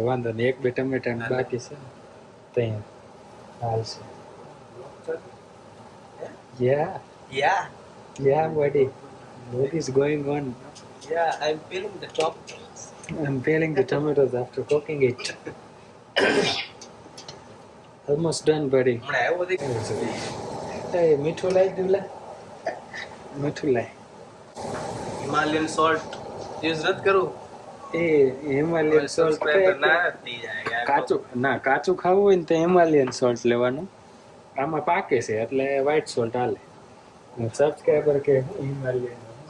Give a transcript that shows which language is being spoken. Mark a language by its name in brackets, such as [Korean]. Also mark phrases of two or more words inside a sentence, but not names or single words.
[Gujarati] વાંધો નહીં, 1-2 ટમેટા બાકી છે ત્યાં હાલશે. [English] Yeah buddy, what is going on? I'm peeling the tomatoes. I'm peeling the tomatoes after cooking it. Almost done buddy. [Gujarati] Hey, મીઠું લાઈ દીવલા, મીઠું લાઈ. [English] Himalayan salt use [Hindi] रद्द करो. [Gujarati] એ [English] Himalayan salt [Gujarati] કાચું ખાવું હોય ને તો [English] Himalayan salt [Gujarati] લેવાનું. આમાં પાકે છે એટલે [English] white salt [Gujarati] હાલે. સબસ્ક્રાઈબર કે હિમાલયન.